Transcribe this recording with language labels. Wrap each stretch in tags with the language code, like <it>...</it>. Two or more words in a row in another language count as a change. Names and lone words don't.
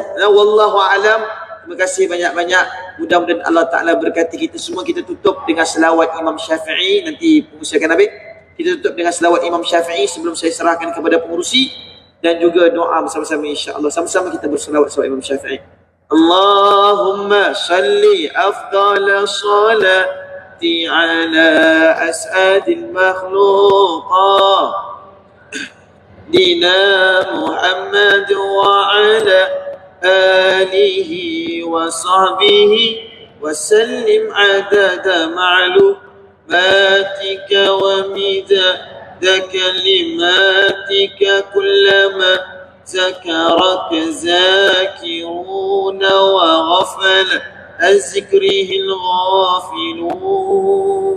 <ar>والله أعلم.</ar> <ms>Terima kasih banyak-banyak. Mudah-mudahan Allah Ta'ala berkati kita semua. Kita tutup dengan selawat Imam Syafi'i. Nanti pengurusi akan habis. Kita tutup dengan selawat Imam Syafi'i sebelum saya serahkan kepada pengurusi. Dan juga doa bersama-sama insya-Allah. Sama-sama kita berselawat selawat Imam Syafi'i.</ms> <ar>اللهم صل أفضل صلاة على أسعد المخلوقة دنا محمد وعلى آله وصحبه وسلم عدد معلوماتك ومداد كلماتك كلما ذكرك ذاكرون وغفل عن ذكره الغافلون.</ar>